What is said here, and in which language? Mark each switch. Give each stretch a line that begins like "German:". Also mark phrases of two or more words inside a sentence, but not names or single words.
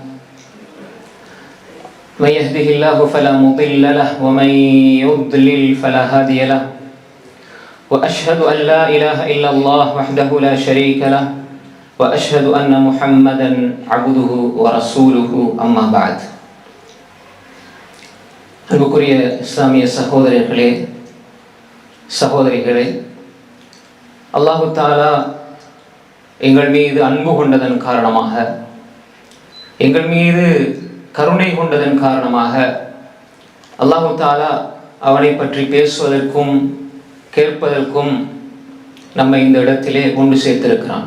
Arabic: من يهده الله فلا مضل له ومن يضلل فلا هادي له. وأشهد أن لا إله إلا الله وحده لا شريك له وأشهد أن محمدا عبده ورسوله أما بعد.
Tamil: அன்புக்குரிய இஸ்லாமிய சகோதரர்களே சகோதரிகளே, அல்லாஹு தஆலா எங்கள் மீது அன்பு கொண்டதன் காரணமாக, எங்கள் மீது கருணை கொண்டதன் காரணமாக அல்லாஹு தஆலா அவனை பற்றி பேசுவதற்கும் கேட்பதற்கும் நம்மை இந்த இடத்திலே கொண்டு சேர்த்திருக்கிறான்.